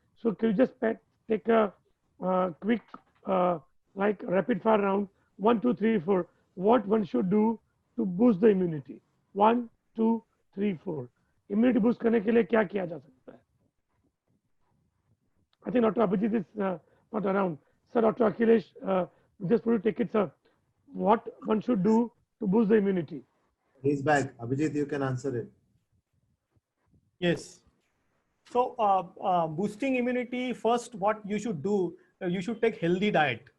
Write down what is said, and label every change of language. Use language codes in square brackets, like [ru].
[en] So can you just take a quick like rapid fire round, 1, 2, 3, 4. What one should do to boost the immunity? 1, 2, 3, 4. [hi] Immunity boost करने के लिए क्या किया जा सकता है? [en] I think Dr. Abhijit is not around. Sir, Dr. Akhilesh, just want to take it, sir. What one should do to boost the immunity? He's back. Abhijit, you can answer it. Yes. So boosting immunity, first what you should do, you should take healthy diet.